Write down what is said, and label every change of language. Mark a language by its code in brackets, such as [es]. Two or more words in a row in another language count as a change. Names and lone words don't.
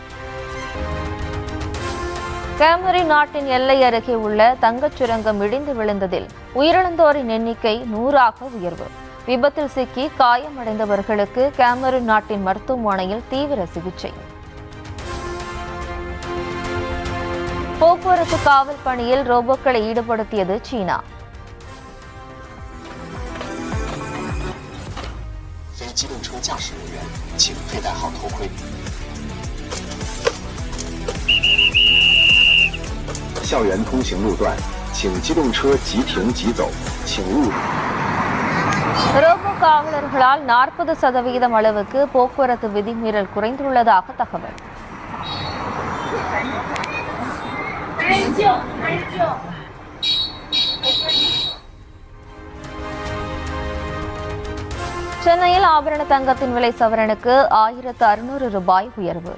[ta] கேமரூன் நாட்டின் எல்லை அருகே உள்ள தங்கச் சுரங்கம் இடிந்து விழுந்ததில் உயிரிழந்தோரின் எண்ணிக்கை 100ஆக உயர்வு. விபத்தில் சிக்கி காயமடைந்தவர்களுக்கு கேமரூன் நாட்டின் மருத்துவமனையில் தீவிர சிகிச்சை. போக்குவரத்து காவல் பணியில் ரோபோக்களை ஈடுபடுத்தியது சீனா. [zh] 校园通行路段，请机动车即停即走，请勿。 [ta] ரோபோ காவலர்களால் 40% அளவுக்கு போக்குவரத்து விதிமீறல் குறைந்துள்ளதாக தகவல். சென்னையில் ஆபரண தங்கத்தின் விலை சவரனுக்கு 1600 ரூபாய் உயர்வு.